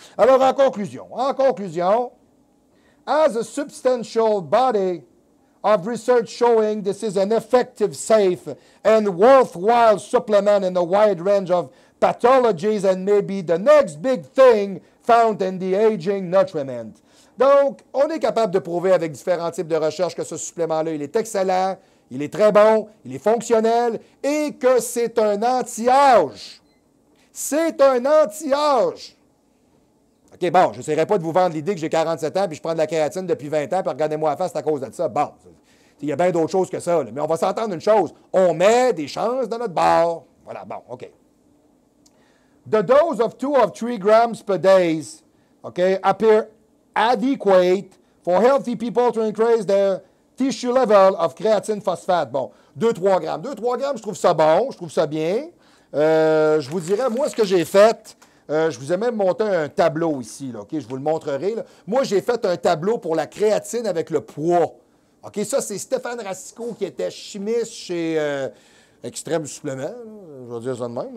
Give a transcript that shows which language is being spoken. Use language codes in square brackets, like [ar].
[fr] Alors, en conclusion, [en] as a substantial body of research showing this is an effective, safe, and worthwhile supplement in a wide range of pathologies and maybe the next big thing found in the aging nutriment. [fr] Donc, on est capable de prouver avec différents types de recherches que ce supplément-là, il est excellent, il est très bon, il est fonctionnel et que c'est un anti-âge. C'est un anti-âge. OK, bon, je n'essaierai pas de vous vendre l'idée que j'ai 47 ans puis je prends de la kératine depuis 20 ans puis regardez-moi la face, c'est à cause de ça. Bon, il y a bien d'autres choses que ça. Là. Mais on va s'entendre une chose. On met des chances dans notre bord. Voilà, bon, OK. [en] The dose of 2 or 3 grams per day, okay, appear adequate for healthy people to increase their tissue level of creatine phosphate. [fr] Bon, 2-3 grammes. 2-3 grammes, je trouve ça bon, je trouve ça bien. Je vous dirais, moi, ce que j'ai fait, je vous ai même monté un tableau ici, là, OK? Je vous le montrerai. Là. Moi, j'ai fait un tableau pour la créatine avec le poids. OK? Ça, c'est Stéphane Racicot qui était chimiste chez Extrême Supplément. Là. Je vais dire ça de même.